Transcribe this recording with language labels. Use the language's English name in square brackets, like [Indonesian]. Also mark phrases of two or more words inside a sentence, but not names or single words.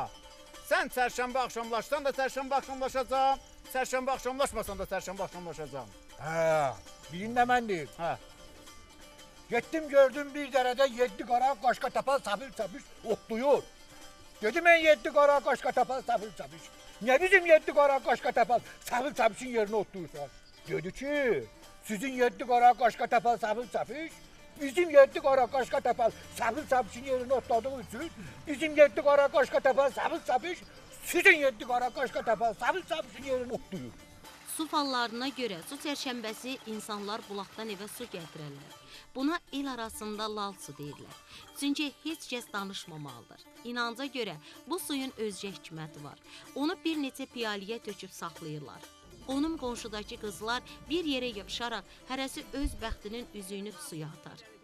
[Azerbaijani] Sən çərşənbə axşamlaşsan da çərşənbə axşamlaşacam, çərşənbə axşamlaşmasan da çərşənbə axşamlaşacam. Birində mən deyim. Getdim gördüm bir dərədə 7 qara qaşqa tapal sapış otlayır. Dedim mən 7 qara qaşqa tapal sapış. Ne bizim 7 qara qaşqa tapal sapışın yerine otlayırsan? Dedi ki, sizin 7 qara qaşqa tapal sapış, bizim 7 qara qaşqa tapal sapışın yerine otladığınız için, bizim 7 qara qaşqa tapal sapış, sizin 7 qara qaşqa tapal sapışın yerine otlayır. Su fallarına görə su çərşənbəsi insanlar bulaqdan evə su gətirərlər. Buna el arasında lal su deyirlər. Çünki heç kəs danışmamalıdır. İnanca görə bu suyun özgə hikməti var. Onu bir neçə piyaliyə töküb saxlayırlar. Onun qonşudakı qızlar bir yerə yığışaraq hərəsi öz bəxtinin üzüyünü suya atar.